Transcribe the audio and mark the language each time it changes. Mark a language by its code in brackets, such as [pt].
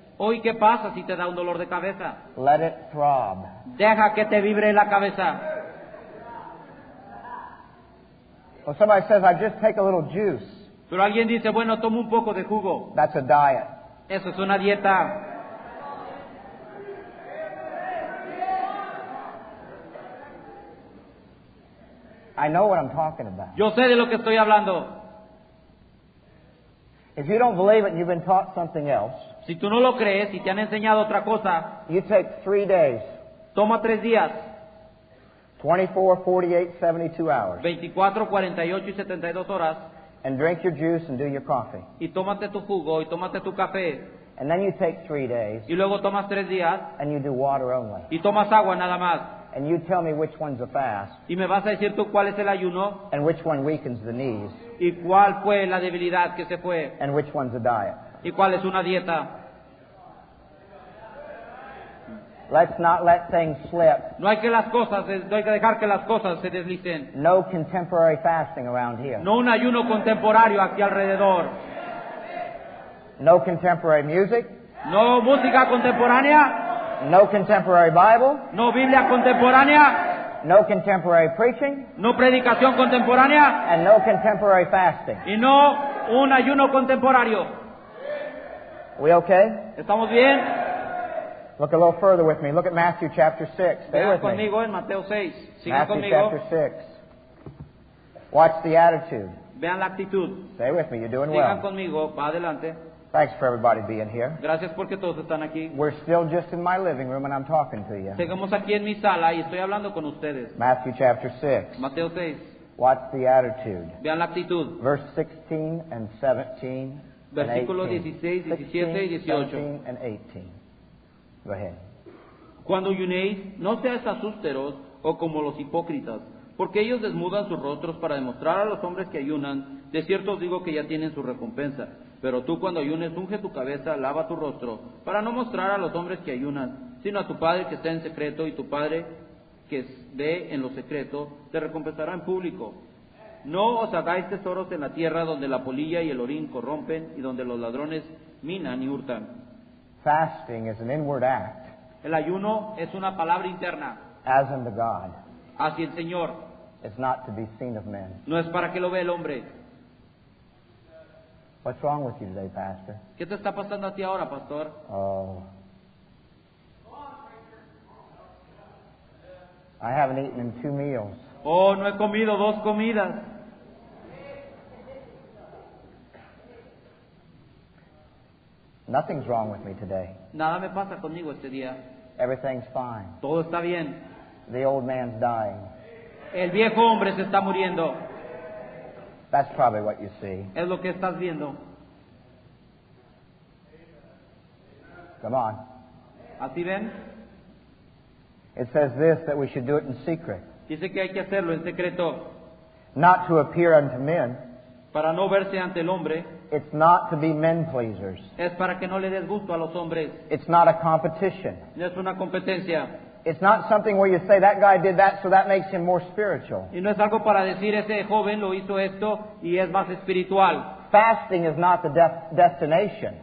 [es] Hoy, ¿qué pasa si te da un dolor de cabeza? [en] Let it throb. [es] Deja que te vibre la cabeza. [en] Well, somebody says, I just take a little juice. [es] Pero alguien dice, bueno, toma un poco de jugo. [en] That's a diet. [es] Eso es una dieta. [en] I know what I'm talking about. [es] Yo sé de lo que estoy hablando. [en] If you don't believe it and you've been taught something else, [es] Si tú no lo crees y te han enseñado otra cosa, [en] you take 3 days, [es] toma 3 días, [en] 24, 48, 72 hours, [es] 24, 48 y 72 horas, [en] and drink your juice and do your coffee. [es] y tómate tu jugo y tómate tu café, [en] And then you take 3 days [es] y luego tomas 3 días [en] and you do water only. [es] y tomas agua nada más. [en] And you tell me which one's a fast [es] Y me vas a decir tú cuál es el ayuno [en] and which one weakens the knees [es] y cuál fue la debilidad que se fue [en] and which one's a diet. [es] y cuál es una dieta. [en] Let's not let things slip. [es] No hay que dejar que las cosas se deslicen. [en] No contemporary fasting around here. [es] No un ayuno contemporáneo aquí alrededor. [en] No contemporary music. [es] No música contemporánea. [en] No contemporary Bible. [es] No Biblia contemporánea. [en] No contemporary preaching. [es] No predicación contemporánea. [en] And no contemporary fasting. [es] Y no un ayuno contemporáneo. [en] We okay? [es] ¿Estamos bien? [en] Look a little further with me. Look at Matthew chapter 6. Stay [es] Vean [en] with me. [es] conmigo en Mateo 6. Sigan [en] Matthew [es] conmigo. [en] chapter 6. Watch the attitude. [es] Vean la actitud. [en] Stay with me. You're doing [es] Sigan [en] well. [es] conmigo. Va adelante. [en] Thanks for everybody being here. [es] Gracias porque todos están aquí. [en] We're still just in my living room and I'm talking to you. [es] Seguimos aquí en mi sala y estoy hablando con ustedes. [en] Matthew chapter 6. [es] Mateo 6. [en] Watch the attitude. [es] Vean la actitud. [en] Verse 16 and 17 [es] Versículos [en] and 18. [es] 16, 17 y 18. [en] 17 and 18. Go ahead. [es] Cuando ayunéis, no seáis asusteros o como los hipócritas, porque ellos desnudan sus rostros para demostrar a los hombres que ayunan. De cierto os digo que ya tienen su recompensa. Pero tú cuando ayunes, unge tu cabeza, lava tu rostro, para no mostrar a los hombres que ayunan, sino a tu Padre que está en secreto, y tu Padre que ve en lo secreto, te recompensará en público. No os hagáis tesoros en la tierra donde la polilla y el orín corrompen, y donde los ladrones minan y hurtan. [en] Fasting is an inward act [es] El ayuno es una palabra interna [en] as unto God. [es] hacia el Señor. [en] It's not to be seen of men. [es] No es para que lo vea el hombre. [en] What's wrong with you today, Pastor? [es] ¿Qué te está pasando a ti ahora, pastor? Oh. [en] I haven't eaten in 2 meals. [es] Oh, no he comido 2 comidas. [en] Nothing's wrong with me today. [es] Nada me pasa conmigo este día. [en] Everything's fine. [es] Todo está bien. [en] The old man's dying. [es] El viejo hombre se está muriendo. [en] That's probably what you see. [es] Es lo que estás viendo. [en] Come on. [es] ¿Así ven? [en] It says this, that we should do it in secret. [es] Dice que hay que hacerlo en secreto [en] Not to appear unto men. [es] para no verse ante el hombre. [en] It's not to be men pleasers. [es] Es para que no le des gusto a los hombres. [en] It's not a competition. [es] No es una competencia. [en] It's not something where you say that guy did that, so that makes him more spiritual. [es] Y no es algo para decir ese joven lo hizo esto y es más espiritual. [en] Fasting is not the destination.